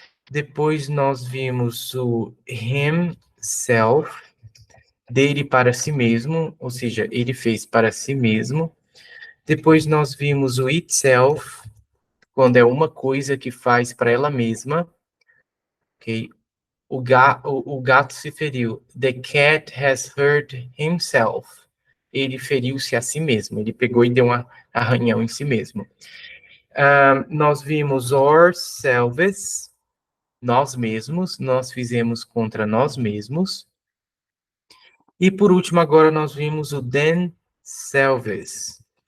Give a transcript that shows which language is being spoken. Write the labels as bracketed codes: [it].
[pt] Depois nós vimos o himself, dele para si mesmo, ou seja, ele fez para si mesmo. Depois nós vimos o itself, quando é uma coisa que faz para ela mesma. Ok? O gato se feriu. [en] The cat has hurt himself. [pt] Ele feriu-se a si mesmo. Ele pegou e deu um arranhão em si mesmo. Nós vimos ourselves, nós mesmos. Nós fizemos contra nós mesmos. E por último, agora nós vimos o themselves.